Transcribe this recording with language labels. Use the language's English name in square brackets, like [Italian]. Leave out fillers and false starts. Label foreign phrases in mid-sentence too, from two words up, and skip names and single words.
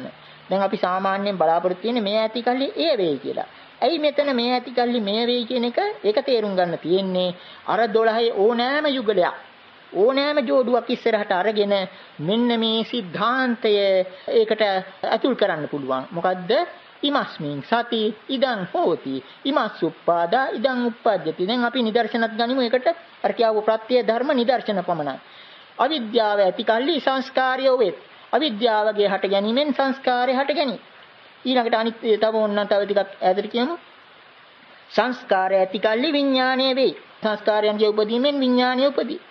[Sinhala] දැන් අපි සාමාන්‍යයෙන් බලාපොරොත්තු වෙන්නේ මේ ඇති කල්ලි ඒ වෙයි කියලා. ඇයි මෙතන මේ ඇති කල්ලි මේ වෙයි කියන එක ඒක තේරුම් ගන්න තියෙන්නේ අර 12 ඕනෑම යුගලයක් ඕනෑම ජෝඩුවක් ඉස්සරහට අරගෙන මෙන්න මේ સિદ્ધාන්තය ඒකට අතුල් කරන්න පුළුවන්. මොකද්ද? [Pali] ඉමස්මින් සති ඉදං හෝති ඉමස් උප්පාදා ඉදං උප්පජ්ජති. [Sinhala] දැන් අපි නිදර්ශනත් ගනිමු. ඒකට අර කියව ප්‍රත්‍ය ධර්ම නිදර්ශන පමණයි. අවිද්‍යාව ඇති කල්ලි සංස්කාරය වෙත්. අවිද්‍යාවගේ හට ගැනීමෙන් සංස්කාරය හට ගැනී. ඊළඟට අනිත් තව ඕනනම් තව ටිකක් ඈතට කියමු. සංස්කාරය ඇති කල්ලි විඥානය වෙයි. සංස්කාරයන්ගේ උපදීමෙන් විඥානය උපදී.